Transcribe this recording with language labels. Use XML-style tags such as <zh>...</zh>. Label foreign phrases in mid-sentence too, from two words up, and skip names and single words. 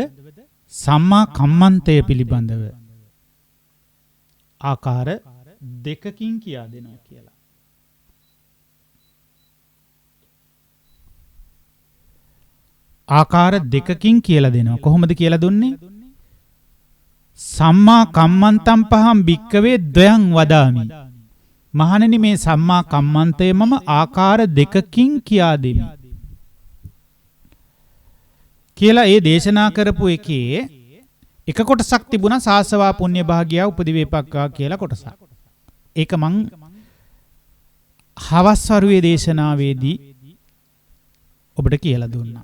<si>සම්මා කම්මන්තය පිළිබඳව ආකාර දෙකකින් කියා දෙනවා කියලා. ආකාර දෙකකින් කියලා දෙනවා. කොහොමද කියලා දුන්නේ?</si> <pi>සම්මා කම්මන්තම් පහම් භික්කවේ ද්වයං වදාමි.</pi> <si>මහණෙනි, මේ සම්මා කම්මන්තය මම ආකාර දෙකකින් කියා දෙමි කියලා ඒ දේශනා කරපු එකේ එක කොටසක් තිබුණා</si> <pi>සාසවා පුණ්‍ය භාග්‍යා උපදිවේපක්කා</pi> <si>කියලා කොටසක්. ඒක මං හවස් වරුවේ දේශනාවේදී ඔබට කියලා දුන්නා.</si>